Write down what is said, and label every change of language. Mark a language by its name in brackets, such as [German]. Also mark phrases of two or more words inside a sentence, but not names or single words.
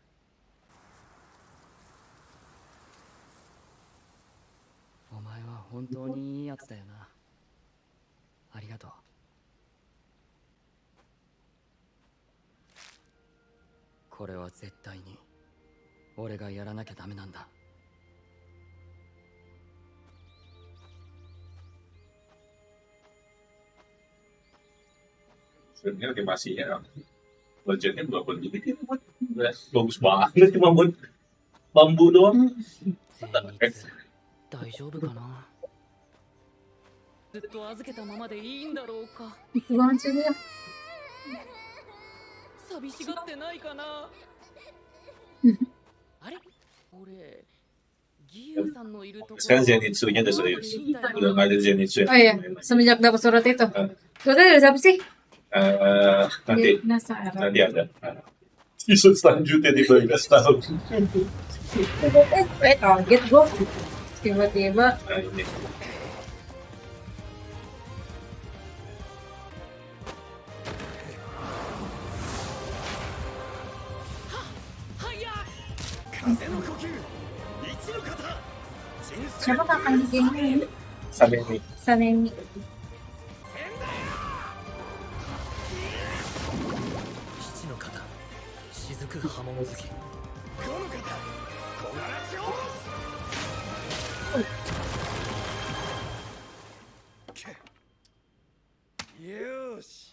[Japanese] お前は本当にいいやつだよな。ありがとう。これは絶対に俺がやらなきゃダメなんだ。 [Indonesian] Sebenarnya animasinya budgetnya berapa duit itu buat bagus banget cuma buat bambu doang. [Japanese] 善逸、大丈夫かな。ずっと預けたままでいいんだろうか。 [Indonesian] Lucu banget sih dia. [Japanese] 寂しがってないかな。あれ、俺ギユさんのいるところ。 [Indonesian] Sekarang Zenitsu-nya udah serius. Udah nggak ada Zenitsu. Oh iya, semenjak dapat surat itu. Suratnya dari siapa sih? Nanti Penasaran. nanti ada. Season selanjutnya di 12 tahun. Kaget gue. Tiba-tiba Nah, ini. siapa kakaknya gini? Sampai ini. Sanemi. [Japanese] 七の肩雫波紋月よーし